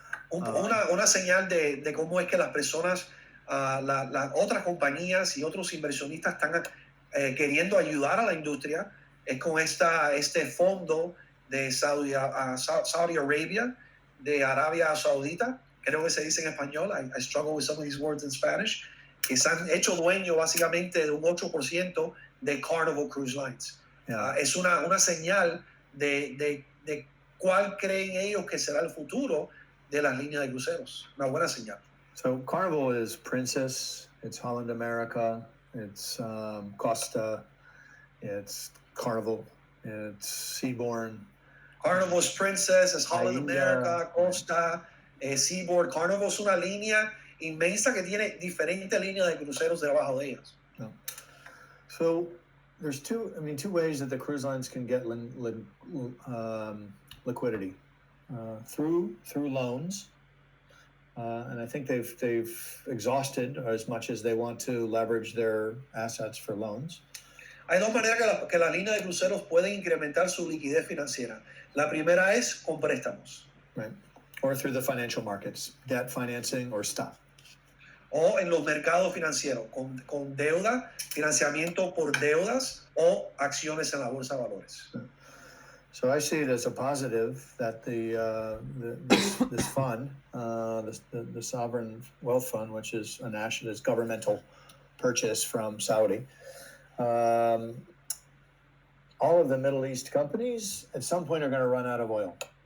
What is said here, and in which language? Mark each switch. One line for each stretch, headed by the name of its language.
Spanish: Una señal de cómo es que las personas, las otras compañías y otros inversionistas están queriendo ayudar a la industria es con este fondo de Saudi Arabia, de Arabia Saudita, creo que se dice en español,
English: I struggle with some of these words in Spanish,
Spanish: que se han hecho dueño básicamente de un 8% de Carnival Cruise Lines.
English: Yeah.
Spanish: Es una señal de cuál creen ellos que será el futuro de las líneas de cruceros. Una buena señal.
English: So Carnival is Princess, it's Holland America, it's Costa, it's Carnival, it's Seabourn.
Spanish: Carnival es Princess, es Holland America, Costa, Seaboard. Carnival es una línea inmensa que tiene diferentes líneas de cruceros debajo de ellas. No.
English: So there's two ways that the cruise lines can get liquidity through loans, and I think they've exhausted as much as they want to leverage their assets for loans.
Spanish: Hay dos maneras que las líneas de cruceros pueden incrementar su liquidez financiera. La primera es con préstamos.
English: Right. Or through the financial markets, debt financing or stock.
Spanish: O en los mercados financieros, con deuda, financiamiento por deudas o acciones en la bolsa de valores.
English: So I see it as a positive that this fund, the Sovereign Wealth Fund, which is a national, governmental purchase from Saudi, all of the Middle East companies at some point are going to run out of oil.